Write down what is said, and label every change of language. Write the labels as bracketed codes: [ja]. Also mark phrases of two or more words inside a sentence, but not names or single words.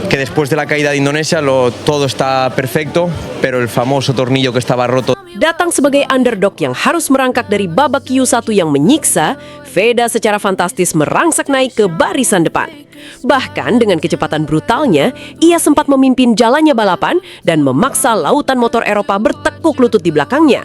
[es] después de la caída de Indonesia todo está perfecto, pero el famoso tornillo que estaba roto. [id] Datang sebagai underdog yang harus merangkak dari babak Q1 yang menyiksa, Veda secara fantastis merangsak naik ke barisan depan. Bahkan dengan kecepatan brutalnya, ia sempat memimpin jalannya balapan dan memaksa lautan motor Eropa bertekuk lutut di belakangnya.